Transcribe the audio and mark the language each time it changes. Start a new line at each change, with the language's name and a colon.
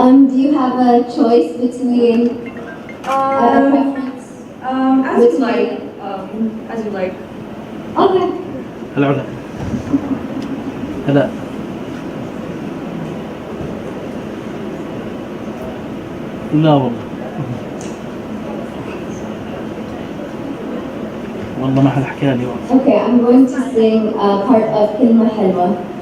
English: Do you have a choice between a preference? As you like. As you like. Okay.
Arabic: هلا هلا لا والله ما حدا حكى لي.
English: Okay, I'm going to sing part of كلمة حلوة.